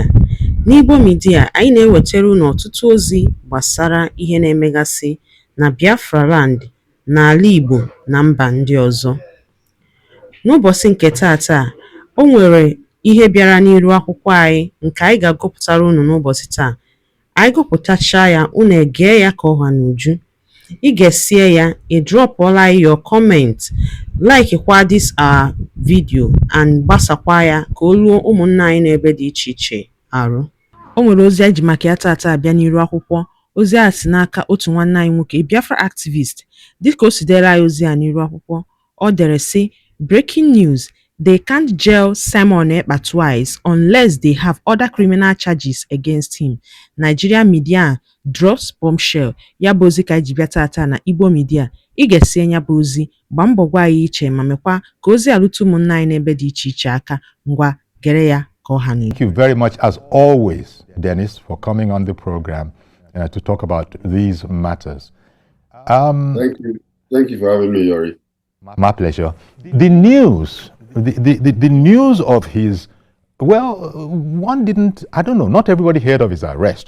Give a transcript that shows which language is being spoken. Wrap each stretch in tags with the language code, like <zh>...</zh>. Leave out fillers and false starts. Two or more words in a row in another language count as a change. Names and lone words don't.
<ig>N'Igbo Media, anyị na-ewetara unu ọtụtụ ozi gbasara ihe na-emegasị na Biafra Land, n'ala Igbo na mba ndị ọzọ. N'ụbọchị nke taata, o nwere ihe bịara n'iru akwụkwọ anyị nke anyị ga-agụpụtara unu n'ụbọchị taa. Anyị gụpụtachaa ya, unu egee ya ka ọha n'uju. Ị ga-esie ya, ị drọpụọla</ig> <en>your comment,</en> <ig>like kwa</ig> <en>this our video</en> <ig>and gbasakwa ya ka o ruo ụmụnna anyị n'ebe dị iche iche arụ. O nwere ozi anyị ji maka ya taata abịa n'iru akwụkwọ. Ozi a si n'aka otu nwanne anyị nwoke, Biafra activist. Dịka o si dere anyị ozi a n'iru akwụkwọ, ọ dere sị,</ig> <en>breaking news: they can't jail Simon Ekpa twice unless they have other criminal charges against him. Nigeria media drops bombshell.</en> <ig>Ya bụ ozi ka anyị ji bịa taata na Igbo Media. Ị ga-esi ya bụ ozi, gbaa mbọ gwa anyị iche ma mekwa ka ozi alụtụ ụmụnna anyị n'ebe dị iche iche aka. Ngwa gere ya ka ọha n'uju.</ig> <en>Thank you very much, as always, Dennis, for coming on the program to talk about these matters. Thank you. Thank you for having me, Yori. My pleasure. The news, the news of his, well, one didn't, I don't know, not everybody heard of his arrest,</en>